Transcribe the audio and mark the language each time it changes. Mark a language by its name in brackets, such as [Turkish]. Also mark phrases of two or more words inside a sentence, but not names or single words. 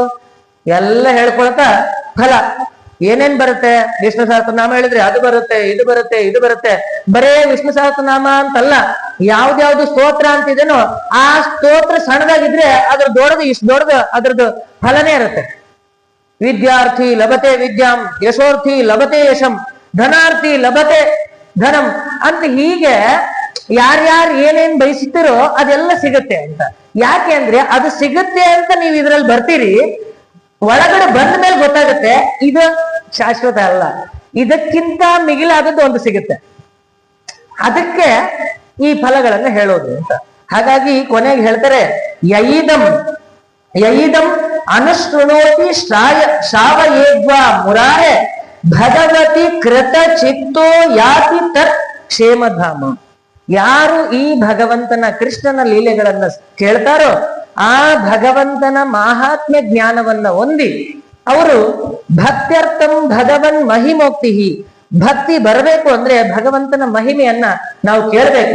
[Kannada] ಎಲ್ಲ ಹೇಳ್ಕೊಳ್ತಾ ಫಲ ಏನೇನ್ ಬರುತ್ತೆ? ವಿಷ್ಣು ಸಹಸ್ರನಾಮ ಹೇಳಿದ್ರೆ ಅದು ಬರುತ್ತೆ, ಇದು ಬರುತ್ತೆ, ಇದು ಬರುತ್ತೆ. ಬರೇ ವಿಷ್ಣು ಸಹಸ್ರನಾಮ ಅಂತಲ್ಲ, ಯಾವ್ದ್ಯಾವ್ದು ಸ್ತೋತ್ರ ಅಂತಿದೇನೋ ಆ ಸ್ತೋತ್ರ ಸಣ್ಣದಾಗಿದ್ರೆ ಅದ್ರ ದೊಡ್ಡದು ಇಷ್ಟು ದೊಡ್ಡದು ಅದ್ರದ್ದು ಫಲನೇ ಇರುತ್ತೆ. [Sanskrit] ವಿದ್ಯಾರ್ಥಿ ಲಭತೆ ವಿದ್ಯಾಂ, ಯಶೋರ್ಥಿ ಲಭತೆ ಯಶಂ, ಧನಾರ್ಥಿ ಲಭತೆ ಧನಂ [Kannada] ಅಂತ ಹೀಗೆ ಯಾರ್ಯಾರು ಏನೇನ್ ಬಯಸುತ್ತೀರೋ ಅದೆಲ್ಲ ಸಿಗುತ್ತೆ ಅಂತ. ಯಾಕೆ ಅಂದ್ರೆ ಅದು ಸಿಗುತ್ತೆ ಅಂತ ನೀವು ಇದ್ರಲ್ಲಿ ಬರ್ತೀರಿ, ಒಳಗಡೆ ಬಂದ ಮೇಲೆ ಗೊತ್ತಾಗುತ್ತೆ ಇದು ಶಾಶ್ವತ ಅಲ್ಲ, ಇದಕ್ಕಿಂತ ಮಿಗಿಲಾದದ್ದು ಒಂದು ಸಿಗುತ್ತೆ. ಅದಕ್ಕೆ ಈ ಫಲಗಳನ್ನ ಹೇಳೋದು ಅಂತ. ಹಾಗಾಗಿ ಕೊನೆಗೆ ಹೇಳ್ತಾರೆ, [Sanskrit] ಯಯಿದಂ ಅನುಶೃಣೋತಿ ಶ್ರಾವಯೇದ್ವಾ ಮುರಾರೆ ಭಗವತಿ ಕೃತ ಚಿತ್ತೋ ಯಾತಿ ತತ್ ಕ್ಷೇಮಧಾಮ. [Kannada] ಯಾರು ಈ ಭಗವಂತನ ಕೃಷ್ಣನ ಲೀಲೆಗಳನ್ನ ಕೇಳ್ತಾರೋ ಆ ಭಗವಂತನ ಮಾಹಾತ್ಮ್ಯ ಜ್ಞಾನವನ್ನ ಹೊಂದಿ ಅವರು [Sanskrit] ಭಕ್ತ್ಯರ್ಥಂ ಭಗವನ್ ಮಹಿಮೋಕ್ತಿ, [Kannada] ಭಕ್ತಿ ಬರಬೇಕು ಅಂದ್ರೆ ಭಗವಂತನ ಮಹಿಮೆಯನ್ನ ನಾವು ಕೇಳಬೇಕು.